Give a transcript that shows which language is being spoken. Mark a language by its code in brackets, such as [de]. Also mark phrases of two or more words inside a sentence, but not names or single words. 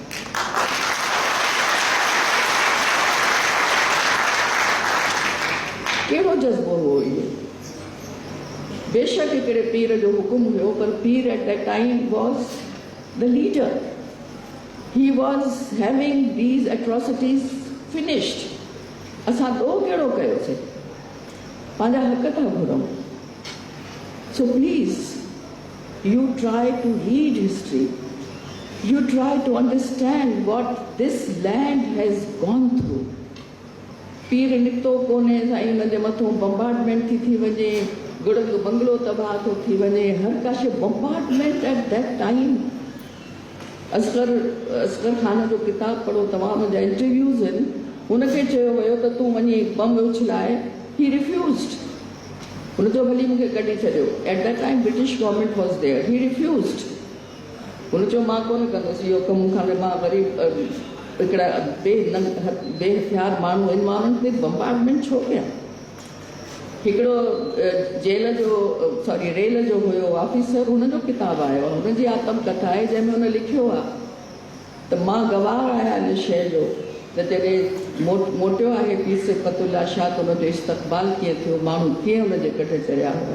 [sd] कहिड़ो जज़्बो हुओ इहो? बेशक हिकिड़े पीर जो हुकुम हुयो, पर पीर [en] at that time was the leader. He was having these atrocities finished. [sd] असां ॾोह कहिड़ो कयोसीं? पंहिंजा हक़ था घुरूं। [en] So please, you try to read history. You try to understand what this land has gone through. [sd] पीर निकितो कोन्हे साईं, हुनजे मथां बम्बार्डमेंट थी वञे, गुड़ग बंगलो तबाह थो थी वञे, हर काशे बम्बार्डमेंट [en] at that time. [sd] असगर ख़ान जो किताब पढ़ो तव्हां, हुनजा इंटरव्यूज़ आहिनि। हुनखे चयो वियो त तूं वञी बम उछलाए। [en] he refused. [sd] हुनजो भली मूंखे कढी छॾियो। [en] at that time British government was there. he refused. [sd] हुन चयो मां कोन कंदुसि इहो कमु, खां मां वरी हिकिड़ा बेहथियार माण्हू आहिनि, मां उन्हनि ते बम्बार्डमेंट छो कयां। हिकिड़ो जेल जो रेल जो हुयो ऑफिसर, हुनजो किताबु आयो आहे, हुनजी आत्मकथा आहे जंहिंमें हुन लिखियो आहे त मां गवाह आहियां इन शइ जो त जॾहिं मोटियो आहे पीर सिफ़तुल्लाह शाह त हुनजो इस्तक़बाल कीअं थियो, माण्हू कीअं हुनजे कठे चढ़िया हुआ।